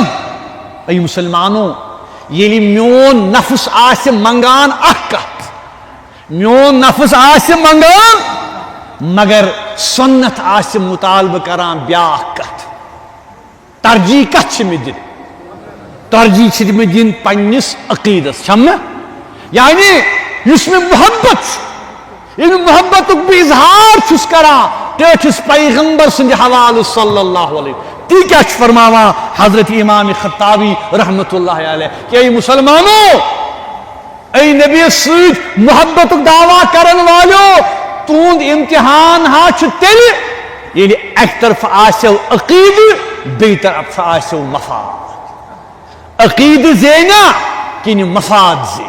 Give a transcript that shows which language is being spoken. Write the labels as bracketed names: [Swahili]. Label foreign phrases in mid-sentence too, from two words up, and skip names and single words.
[Kashmiri] اے مسلمانو، ییٚلہِ میون نفس آسہِ منگان اکھ کتھ، میون نفس آسہِ منگان مگر سنت آسہِ مطالبہ کران بیاکھ کتھ، ترجیح کتھ چھِ مےٚ دِنۍ؟ ترجیح چھِ مےٚ دِنۍ پننس عقیٖدس، چھم نا؟ یعنی یُس مےٚ محبت چھُ، ییٚلہِ محبتُک بہٕ اظہار چھُس کران ٹٲٹھِس پیغمبر سٕنٛدِ حوالہٕ [Arabic] صلی اللہ علیہ وسلم، [Kashmiri] تی کیا چھُ فرماوان حضرت امام خطابی [Arabic] رحمۃ اللہ علیہ [Kashmiri] کہ اے مسلمانو، اے نبی سۭتۍ محبتُک دعویٰ کرن والیو، تُہُنٛد امتحان ہا چھُ تیٚلہِ ییٚلہِ اکہِ طرفہٕ آسٮ۪و عقیٖدٕ، بیٚیہِ طرفہٕ آسٮ۪و مفاد. عقیٖدٕ زینیا کِنہٕ مفاد زینہِ؟